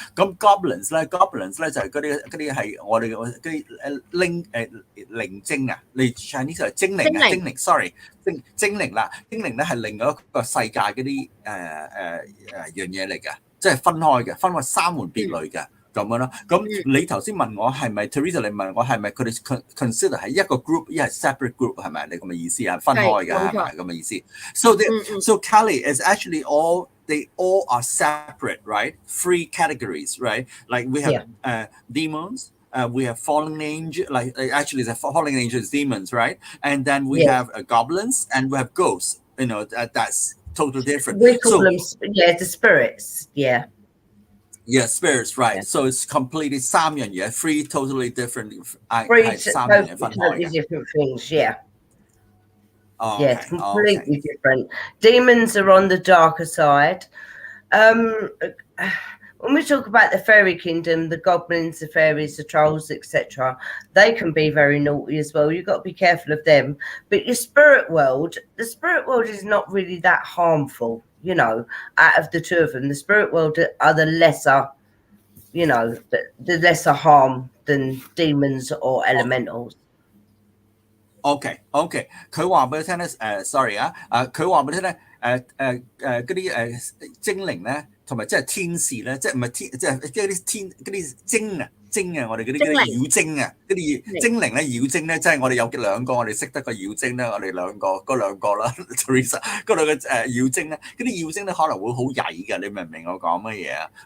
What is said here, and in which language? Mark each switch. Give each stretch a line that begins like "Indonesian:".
Chinese: 咁 goblins 咧就係嗰啲係我哋嗰啲靈精啊，你 Chinese 就係精靈 sorry 精靈啦，精靈咧係另外一個世界嗰啲樣嘢嚟嘅，即係分開三門別類嘅。咁樣咯，咁你頭先問我係咪 Teresa？ 你問我係咪佢哋 consider 係一個 group， 一係
English: separate group
Chinese: 係咪？你咁嘅意思啊？分開嘅係咪咁嘅意思
English: ？So Kelly is actually they all are separate, right? 3 categories, right? Like we have demons, we have fallen angel, like actually the fallen angels, demons, right? And then we have goblins and we have ghosts. That's totally different. We call them the spirits, Yeah, spirits, right. So it's completely
Chinese: 三樣嘢
English: 3 totally different
Chinese: 三樣嘢分開嘅
English: different things, it's completely different. Demons are on the darker side. When we talk about the fairy kingdom, the goblins, the fairies, the trolls, etc., they can be very naughty as well. You've got to be careful of them. But the spirit world is not really that harmful. Out of the two of them, the spirit world are the lesser, the lesser harm than demons or elementals.
Chinese: OK， 佢話俾你聽咧，sorry 啊，佢話俾你聽咧，嗰啲精靈咧，同埋即係天使咧，即係唔係天，即係嗰啲精啊，我哋嗰啲妖精啊，嗰啲精靈咧，妖精咧，即係我哋有兩個，我哋識得個妖精咧，我哋嗰兩個啦 ，Teresa 嗰兩個妖精咧，嗰啲妖精咧可能會好曳嘅，你明唔明我講乜嘢啊？